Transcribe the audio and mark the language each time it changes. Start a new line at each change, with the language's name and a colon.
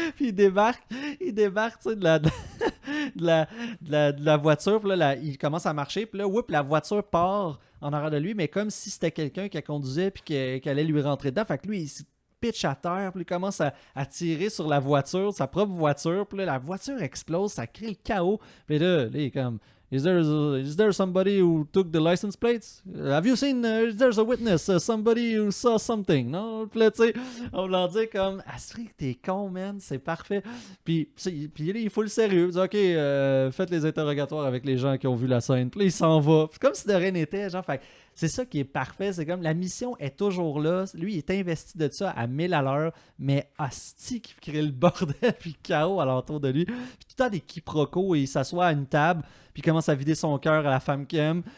French: Puis il débarque tu sais, de la voiture, puis là, il commence à marcher, puis là, la voiture part en arrière de lui, mais comme si c'était quelqu'un qui conduisait puis qui allait lui rentrer dedans. Fait que lui, il se pitch à terre, puis il commence à tirer sur la voiture, sa propre voiture, puis là, la voiture explose, ça crée le chaos. Puis là, il est comme...
English: Is there somebody who took the license plates? Have you seen, there's a witness, somebody who saw something?
French: Non? Puis là, tu sais, on l'a dit comme, Astrid, t'es con, man, c'est parfait. Puis là, il faut le sérieux. Il dit, OK, faites les interrogatoires avec les gens qui ont vu la scène. Puis là, il s'en va. Puis comme si de rien n'était, genre, fait c'est ça qui est parfait. C'est comme la mission est toujours là. Lui, il est investi de ça à 1000 à l'heure, mais asti qui crée le bordel puis le chaos alentour de lui. Puis tout le temps des quiproquos et il s'assoit à une table puis il commence à vider son cœur à la femme qu'il aime.